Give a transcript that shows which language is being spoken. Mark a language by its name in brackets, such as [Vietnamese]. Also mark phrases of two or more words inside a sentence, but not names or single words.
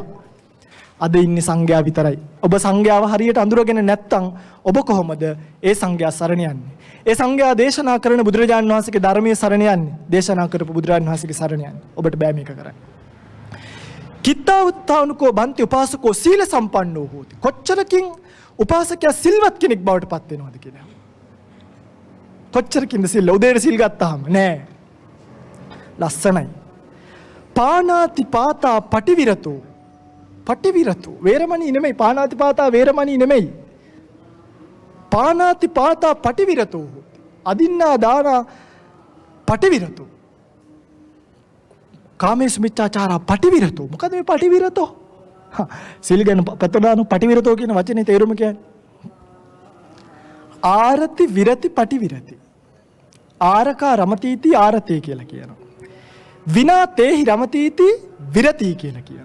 [Sinhala] අද ඉන්නේ සංඝයා විතරයි. ඔබ සංඝයාව හරියට අඳුරගෙන නැත්තම් ඔබ කොහොමද ඒ සංඝයා සරණ යන්නේ? ඒ සංඝයා දේශනා කරන බුදුරජාණන් වහන්සේගේ ධර්මයේ සරණ යන්නේ. දේශනා කරපු බුදුරජාණන් වහන්සේගේ සරණ යන්නේ. ඔබට බෑ මේක කරන්න. [Pali] කිත්තාවතානුකෝ බන්ති උපාසකෝ සීල සම්පන්නෝ හෝති. [Sinhala] කොච්චරකින් උපාසකයා සිල්වත් කෙනෙක් බවට පත් වෙනවද කියලා. කොච්චරකින්ද සිල් උදේට සිල් ගත්තාම නෑ. ලස්සනයි. [Pali] පානාති පාතා පටිවිරතෝ වේරමණී නෙමෙයි පානාති පාතා වේරමණී නෙමෙයි පානාති පාතා පටිවිරතෝ අදින්නා දානා පටිවිරතෝ කාමේසු මිච්ඡාචාරා පටිවිරතෝ [Sinhala] මොකද මේ [Pali] පටිවිරතෝ [Sinhala] සිල් ගැන [Pali] පතදාන පටිවිරතෝ [Sinhala] කියන වචනේ තේරුම කියන්නේ [Pali] ආරති විරති පටිවිරති ආරකා රමතීති ආරතේ [Sinhala] කියලා කියනවා [Pali] විනා තේහි රමතීති විරති [Sinhala] කියලා කියනවා.